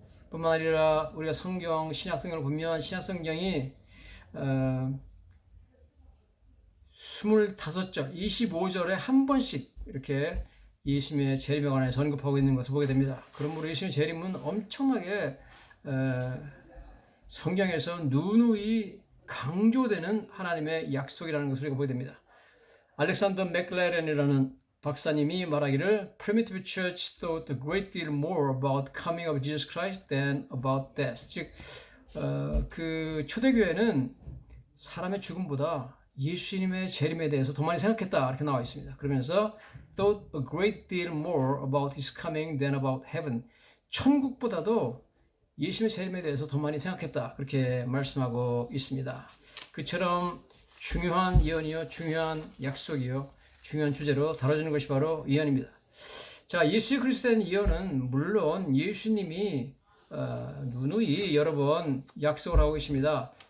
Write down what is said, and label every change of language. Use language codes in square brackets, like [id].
[ko] 뿐만 아니라 우리가 신약 성경을 보면 신약 성경이 25절, 25절에 한 번씩 이렇게 예수님의 재림에 관해서 언급하고 있는 것을 보게 됩니다. 그러므로 예수님의 재림은 엄청나게 성경에서 누누이 강조되는 하나님의 약속이라는 것을 우리가 보게 됩니다. 알렉산더 맥레렌이라는 박사님이 말하기를 [en] Primitive Church thought a great deal more about coming of Jesus Christ than about death. [ko] 즉, 그 초대교회는 사람의 죽음보다 예수님의 재림에 대해서 더 많이 생각했다, 이렇게 나와 있습니다. [en] 그러면서 thought a great deal more about his coming than about heaven. [ko] 천국보다도 예수님의 재림에 대해서 더 많이 생각했다, 그렇게 말씀하고 있습니다. 그처럼 중요한 예언이요, 중요한 약속이요, 중요한 주제로 다뤄지는 것이 바로 예언입니다. 자, 예수 그리스도에 대한 예언은 물론 예수님이 누누이 여러 번 약속을 하고 계십니다.